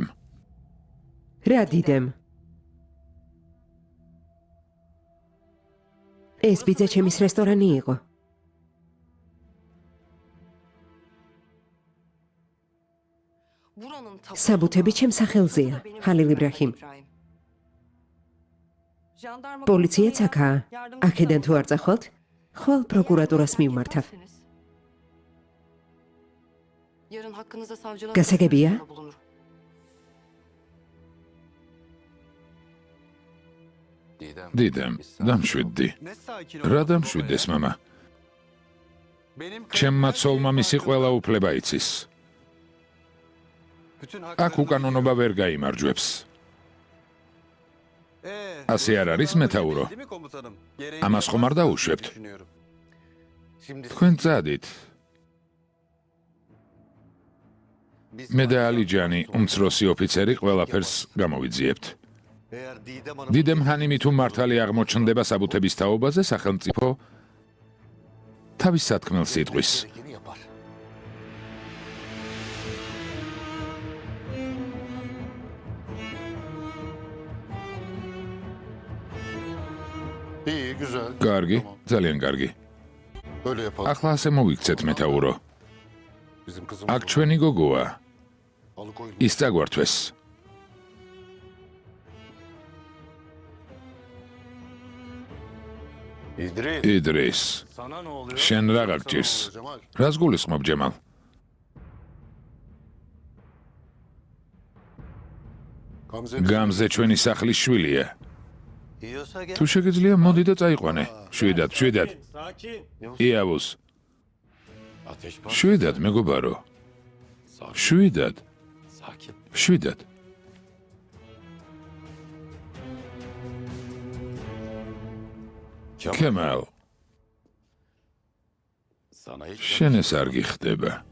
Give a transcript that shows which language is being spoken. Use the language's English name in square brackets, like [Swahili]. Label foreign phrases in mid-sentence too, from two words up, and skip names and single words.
[Georgian] რა დიდემ? ეს ბიძა ჩემის რესტორანი იყო. [Turkish] buranın tapu- [Georgian] საბუთები ჩემ სახელზეა, [Turkish] Benim Halil İbrahim. İbrahim. Jandarma [Georgian] პოლიციაც [Turkish] konusunda [Georgian] აქაა. [Turkish] yardımcı [Georgian] აქედან თუ არ წახვალთ, ხვალ პროკურატურას მივმართავ. [Turkish] Yarın hakkınızda savcılığa Gazetebiya? başvurusunda bulunur. Didem. [Georgian] დიდემ, დამშვიდდი. რა დამშვიდეს, მამა? ჩემმა ცოლმა მისი ყველა უფლება იცის. აქ უკანონობა ვერ გაიმარჯვებს. ასე არ არის, მეთაურო? ამას ხომ არ დაუშვებთ? თქვენ წადით. მე და ალიჯანი, უმცროსი ოფიცერი, ყველაფერს გამოვიძიებთ. [Turkish] Eğer Didem Hanım [Georgian] დიდემ ჰანიმი თუ მართალი აღმოჩნდება საბუთების თაობაზე, სახელმწიფო თავის სათქმელს იტყვის. [Turkish] gerekeni yapar. İyi, güzel. [Georgian] კარგი, ძალიან კარგი. [Turkish] Öyle yapalım. [Georgian] ახლა ასე მოვიქცეთ, მეთაურო. [Turkish] Bizim kızımız [Georgian] აქ ჩვენი გოგოა. [Turkish] alıkoyun. [Georgian] ის წაგვართვეს. [Turkish] İdris. [Georgian] იდრის. [Turkish] Sana ne oluyor? [Georgian] შენ რა გაგჭირს? [Turkish] Cemal. [Georgian] რას გულისხმობ, ჯემალ? [Turkish] Gamze. [Georgian] გამზე ჩვენი სახლის შვილია. [Turkish] Yiyorsa gel. [Georgian] თუ შეგიძლია, მოდი და წაიყვანე. შვიდად, შვიდად. [Turkish] Sakin. [Georgian] იავუს. [Turkish] Ateş var. [Georgian] შვიდად, მეგობარო. შვიდად, [Turkish] Sakin. [Georgian] შვიდად. ქემალ, [Turkish] Sana hiç [Georgian] შენ ეს არ გიხდება.